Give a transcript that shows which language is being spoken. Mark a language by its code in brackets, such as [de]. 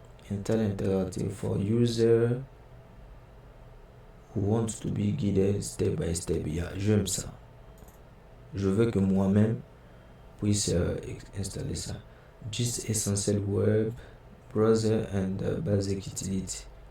[en] Install Interactive for user who wants to be guided step by step. [fr] Yeah, j'aime ça. Je veux que moi-même puisse installer ça. [en] Just Essential Web Browser and Basic Utility.